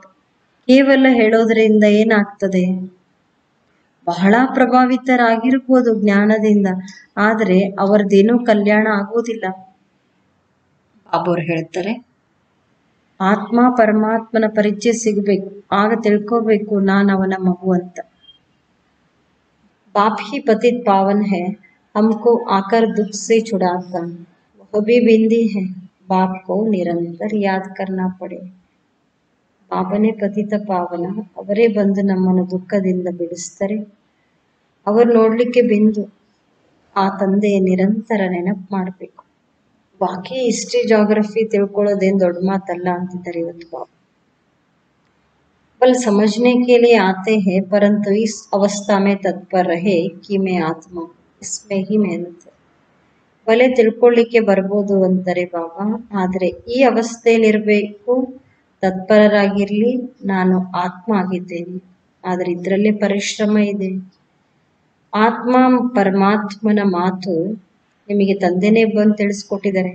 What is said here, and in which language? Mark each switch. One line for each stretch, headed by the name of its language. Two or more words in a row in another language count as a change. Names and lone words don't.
Kannada: ಕೇವಲ ಹೇಳೋದ್ರಿಂದ ಏನಾಗ್ತದೆ, ಬಹಳ ಪ್ರಭಾವಿತರಾಗಿರ್ಬೋದು ಜ್ಞಾನದಿಂದ, ಆದ್ರೆ ಅವರದೇನೂ ಕಲ್ಯಾಣ ಆಗೋದಿಲ್ಲ. ಬಾಬುರು ಹೇಳ್ತಾರೆ, ಆತ್ಮ ಪರಮಾತ್ಮನ ಪರಿಚಯ ಸಿಗಬೇಕು, ಆಗ ತಿಳ್ಕೋಬೇಕು ನಾನು ಅವನ ಮಗು ಅಂತ.
Hindi: बाप ही पतित पावन है, हमको आकर दुख से छुड़ाता, वह भी बिंदी है, बाप को निरंतर याद करना पड़े.
Kannada: ಬಾಬನೇ ಪತಿತ ಪಾವನ, ಅವರೇ ಬಂದು ನಮ್ಮನ್ನು ದುಃಖದಿಂದ ಬಿಡಿಸ್ತಾರೆ. ಅವರು ನೋಡ್ಲಿಕ್ಕೆ ಬಿಂದು, ಆ ತಂದೆಯ ನಿರಂತರ ನೆನಪು ಮಾಡಬೇಕು. ಬಾಕಿ
English: history geography
Kannada: ತಿಳ್ಕೊಳ್ಳೋದೇನು ದೊಡ್ಡ ಮಾತಲ್ಲ ಅಂತಿದ್ದಾರೆ ಇವತ್ತು ಬಾಬಾ.
Hindi: बल समझने के लिए आते हैं, परंतु इस अवस्था में तत्पर रहे कि मैं आत्मा, इसमें ही मेहनत है.
Kannada: ಬಲೆ ತಿಳ್ಕೊಳ್ಳಿಕ್ಕೆ ಬರ್ಬೋದು ಅಂತಾರೆ ಬಾಬಾ, ಆದರೆ ಈ ಅವಸ್ಥೆಯಲ್ಲಿರಬೇಕು, ತತ್ಪರರಾಗಿರ್ಲಿ, ನಾನು ಆತ್ಮ ಆಗಿದ್ದೇನೆ, ಆದರೆ ಇದರಲ್ಲೇ ಪರಿಶ್ರಮ ಇದೆ. ಆತ್ಮ ಪರಮಾತ್ಮನ ಮಾತು ನಿಮಗೆ ತಂದೆನೇ ಬಂದು ತಿಳಿಸ್ಕೊಟ್ಟಿದ್ದಾರೆ.